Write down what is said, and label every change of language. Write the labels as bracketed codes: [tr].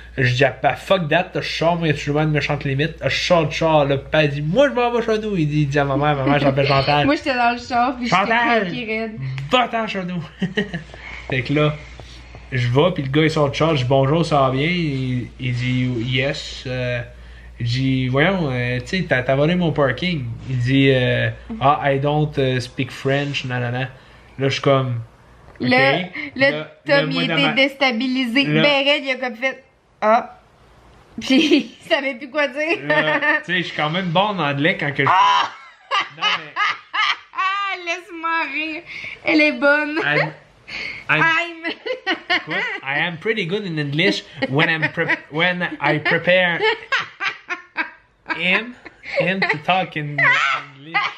[fr] Je dis, ah, [en] fuck that, [fr] je sors, moi, il y a toujours une méchante limite. Je sors du char, le père dit, moi, je m'en vais chez nous. Il dit à maman, j'appelle Chantal. Moi, j'étais dans le char, puis j'étais va-t'en chez nous. Fait que là, je vais, puis le gars, il sort du char, je dis, bonjour, ça va bien? Il dit, yes. Je dis, voyons, tu sais, t'as volé mon parking. Il dit, [en] I don't speak French, [fr] nanana. Là, je suis comme. Okay. Là, Tom, il était déstabilisé. Ben, Red, il a comme fait, puis il savait plus quoi dire. Tu sais, je suis quand même bon en anglais quand que je. Non, mais. Laisse-moi rire. Elle est bonne. [en] I am pretty good in English when I prepare him to talk in English.